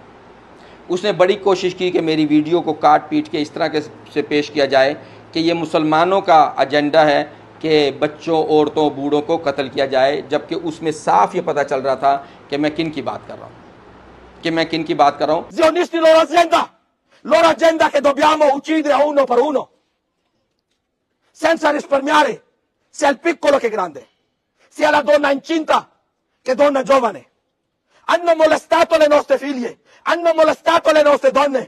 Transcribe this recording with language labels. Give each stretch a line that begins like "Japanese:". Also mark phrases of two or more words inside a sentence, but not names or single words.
Hindi: उसने बड़ी कोशिश की कि मेरी वीडियो को काट पीट के इस तरह के से पेश किया जाए कि ये मुसलमानों का एजेंडा है कि बच्चों, औरतों, बूढ़ों को कत्ल किया जाए, जबकि उसमें साफ ये पता चल रहा था कि मैं किन की बात कर रहा हूँ,
Italian: Zionisti loro agenda che dobbiamo uccidere a uno per uno, senza risparmiare, sia il piccolo che grande, sia la donna incinta che donna giovane. Hanno molestato le nostre figlie, hanno molestato le nostre donne.